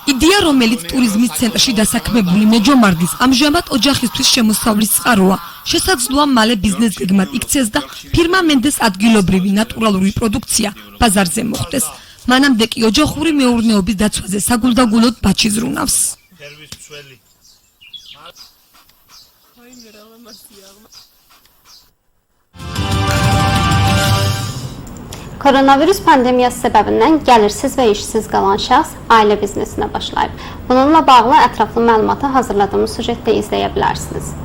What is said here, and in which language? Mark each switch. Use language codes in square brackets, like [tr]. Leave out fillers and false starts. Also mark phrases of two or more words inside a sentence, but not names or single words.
[ka] იდეა, რომელიც ტურიზმის ცენტრში დასაქმებული მეჯომარდის ამჟამად ოჯახისთვის შემოსავლის წყაროა, შესაძლოა მალე ბიზნეს გეგმად იქცეს და ფირმა მენდეს ადგილობრივი ნატურალური პროდუქცია ბაზარზე მოხვდეს. მანამდე კი ოჯახური მეურნეობის დაცვაზე საგულდაგულოდ ბაჩი ზრუნავს. [az] Koronavirus pandemiyası səbəbindən gəlirsiz və işsiz qalan şəxs ailə biznesinə başlayıb. Bununla bağlı ətraflı məlumatı hazırladığımız sujetdə izləyə bilərsiniz.